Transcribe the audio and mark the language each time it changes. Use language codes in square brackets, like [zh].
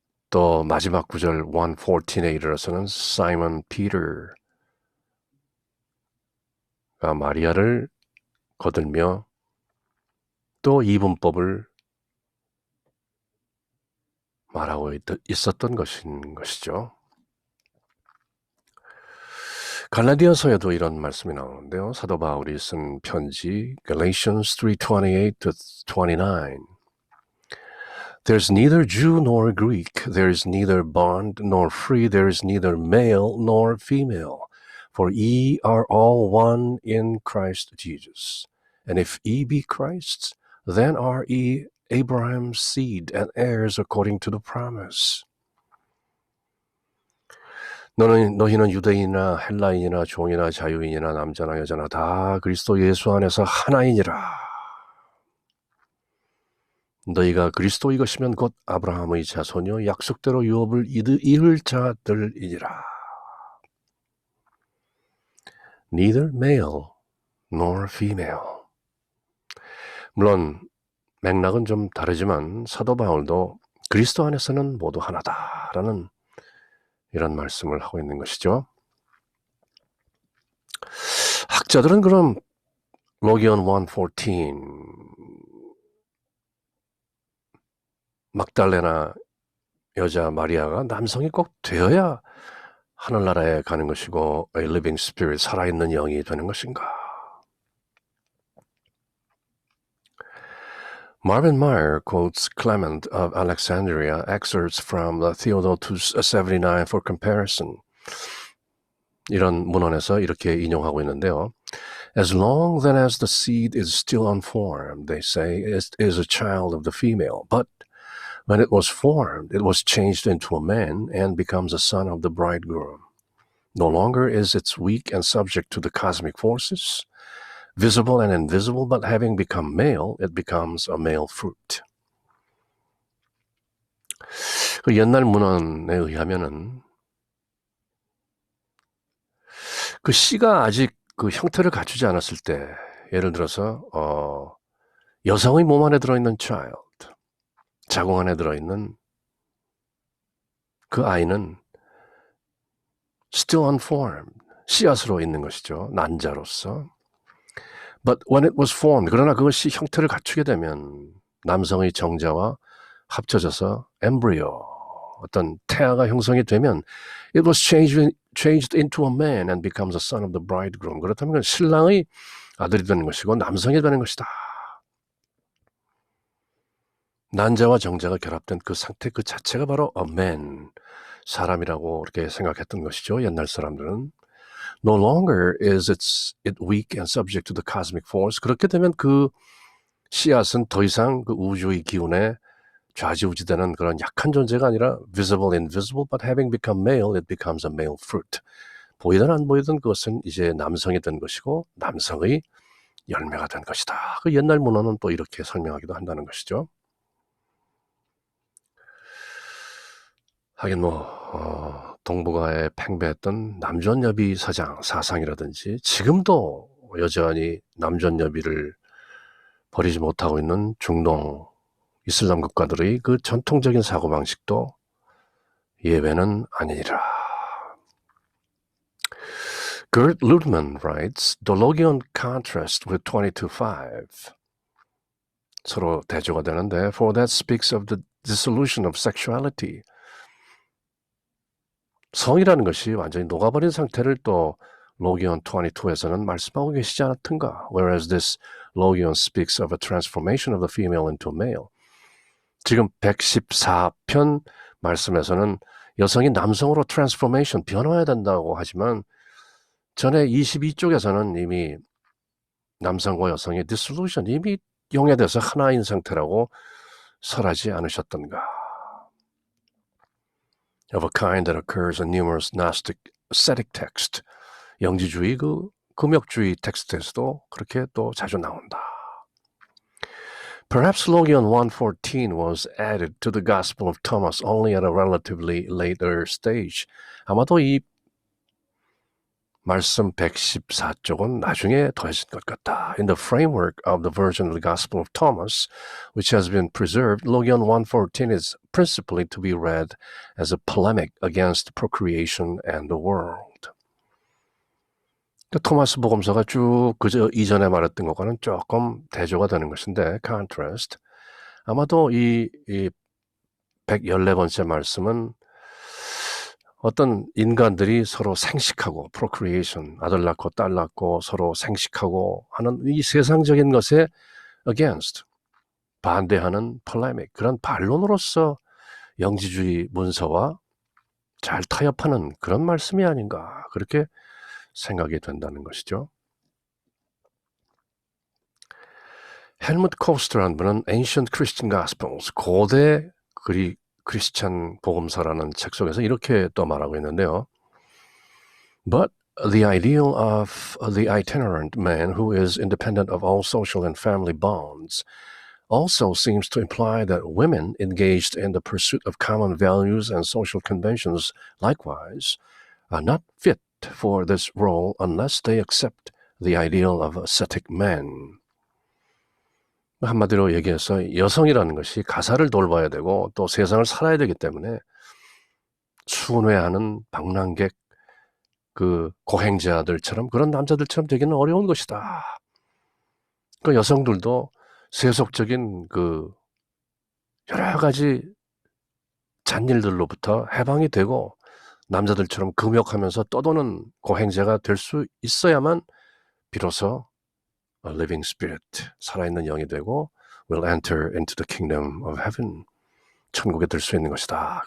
[ko] 또 마지막 구절 1:14에 이르러서는 사이먼 피터가 마리아를 거들며 또 이분법을 말하고 있었던 것이죠. 갈라디아서에도 이런 말씀이 나오는데요. 사도 바울이 쓴 편지 Galatians 3:28-29. [en] There's neither Jew nor Greek, there is neither bond nor free, there is neither male nor female, for ye are all one in Christ Jesus. And if ye be Christ's, then are ye Abraham's seed and heirs according to the promise. [ko] 너희는 유대인이나 헬라인이나 종이나 자유인이나 남자나 여자나 다 그리스도 예수 안에서 하나이니라. 너희가 그리스도 이것이면 곧 아브라함의 자손이요 약속대로 유업을 이을 자들이니라. [en] Neither male nor female. [ko] 물론 맥락은 좀 다르지만 사도 바울도 그리스도 안에서는 모두 하나다라는 이런 말씀을 하고 있는 것이죠. 학자들은 그럼 로기온 1:14 막달레나 여자 마리아가 남성이 꼭 되어야 하늘나라에 가는 것이고 [en] a living spirit, [ko] 살아있는 영이 되는 것인가? [en] Marvin Meyer quotes Clement of Alexandria excerpts from the Theodotus 79 for comparison. [ko] 이런 문헌에서 이렇게 인용하고 있는데요. [en] As long then as the seed is still unformed, they say, it is a child of the female. But when it was formed, it was changed into a man and becomes a son of the bridegroom. No longer is it weak and subject to the cosmic forces, visible and invisible, but having become male, it becomes a male fruit. [ko] 그 옛날 문헌에 의하면은 그 씨가 아직 그 형태를 갖추지 않았을 때, 예를 들어서 여성의 몸 안에 들어있는 child, 자궁 안에 들어있는 그 아이는 [en] still unformed, [ko] 씨앗으로 있는 것이죠. 난자로서. [en] But when it was formed, [ko] 그러나 그것이 형태를 갖추게 되면 남성의 정자와 합쳐져서 [en] embryo, [ko] 어떤 태아가 형성이 되면 [en] it was changed into a man and becomes a son of the bridegroom. [ko] 그렇다면 신랑의 아들이 되는 것이고 남성이 되는 것이다. 난자와 정자가 결합된 그 상태 그 자체가 바로 a man, 사람이라고 그렇게 생각했던 것이죠. 옛날 사람들은. [en] No longer is it weak and subject to the cosmic force. [ko] 그렇게 되면 그 씨앗은 더 이상 그 우주의 기운에 좌지우지되는 그런 약한 존재가 아니라 [en] visible, invisible, but having become male, it becomes a male fruit. [ko] 보이든 안 보이든 그것은 이제 남성이 된 것이고 남성의 열매가 된 것이다. 그 옛날 문헌은 또 이렇게 설명하기도 한다는 것이죠. 하긴 동북아에 팽배했던 남존여비 사상이라든지 지금도 여전히 남존여비를 버리지 못하고 있는 중동 이슬람 국가들의 그 전통적인 사고방식도 예외는 아니니라. [en] Gerd Ludemann writes, The Logion contrast with 22.5. [ko] 서로 대조가 되는데, [en] for that speaks of the dissolution of sexuality. [ko] 성이라는 것이 완전히 녹아버린 상태를 또 로기온 22에서는 말씀하고 계시지 않았던가. [en] Whereas this Logion speaks of a transformation of the female into a male. [ko] 지금 114편 말씀에서는 여성이 남성으로 트랜스포메이션, 변화해야 된다고 하지만 전에 22쪽에서는 이미 남성과 여성의 디솔루션, 이미 용해돼서 하나인 상태라고 설하지 않으셨던가. [en] Of a kind that occurs in numerous Gnostic ascetic text. [ko] 영지주의, 그 금욕주의 텍스트에서도 그렇게 또 자주 나온다. [en] Perhaps Logion 114 was added to the Gospel of Thomas only at a relatively later stage. [ko] 아마도 이 말씀 114쪽은 나중에 더해진 것 같다. [en] In the framework of the version of the Gospel of Thomas, which has been preserved, Logion 114 is principally to be read as a polemic against procreation and the world. [ko] 토마스 복음서가 쭉 그저 이전에 말했던 것과는 조금 대조가 되는 것인데, contrast. 아마도 이 114번째 말씀은 어떤 인간들이 서로 생식하고 procreation, 아들 낳고 딸 낳고 서로 생식하고 하는 이 세상적인 것에 against, 반대하는 polemic, 그런 반론으로서 영지주의 문서와 잘 타협하는 그런 말씀이 아닌가, 그렇게 생각이 된다는 것이죠. 헬무트 코스터라는 분은 Ancient Christian Gospels, 고대 크리스찬 복음서라는 책 속에서 이렇게 또 말하고 있는데요. But the ideal of the itinerant man who is independent of all social and family bonds also seems to imply that women engaged in the pursuit of common values and social conventions likewise are not fit for this role unless they accept the ideal of ascetic men. 한마디로 얘기해서 여성이라는 것이 가사를 돌봐야 되고 또 세상을 살아야 되기 때문에 순회하는 방랑객, 그 고행자들처럼 그런 남자들처럼 되기는 어려운 것이다. 그 여성들도 세속적인 그 여러 가지 잔일들로부터 해방이 되고 남자들처럼 금욕하면서 떠도는 고행자가 될 수 있어야만 비로소 [en] a living spirit, [ko] 살아있는 영이 되고 [en] will enter into the kingdom of heaven, [ko] 천국에 들 수 있는 것이다.